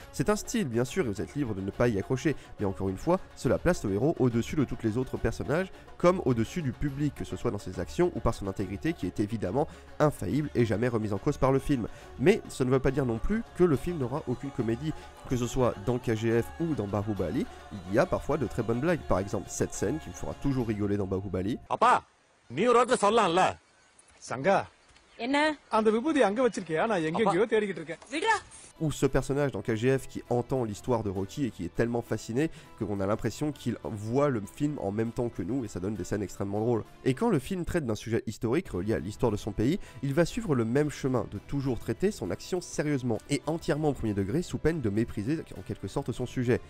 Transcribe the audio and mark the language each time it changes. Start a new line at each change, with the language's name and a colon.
French: C'est un style, bien sûr, et vous êtes libre de ne pas y accrocher, mais encore une fois, cela place le héros au-dessus de tous les autres personnages, comme au-dessus du public, que ce soit dans ses actions ou par son intégrité, qui est évidemment infaillible et jamais remise en cause par le film. Mais ça ne veut pas dire non plus que le film n'aura aucune comédie, que ce soit dans KGF ou dans Bahubali, il y a parfois de très bonnes blagues. Par exemple, cette scène qui me fera toujours rigoler dans Bahubali.
Tamil: Papa, நீ ஒரு வார்த்தை சொல்லலாம்ல சங்கா என்ன அந்த விபூதி அங்க வச்சிருக்கியா நான் எங்கேயோ தேடிக்கிட்டு இருக்கேன் விடுடா.
French: Ou ce personnage dans KGF qui entend l'histoire de Rocky et qui est tellement fasciné qu'on a l'impression qu'il voit le film en même temps que nous et ça donne des scènes extrêmement drôles. Et quand le film traite d'un sujet historique relié à l'histoire de son pays, il va suivre le même chemin de toujours traiter son action sérieusement et entièrement au premier degré sous peine de mépriser en quelque sorte son sujet.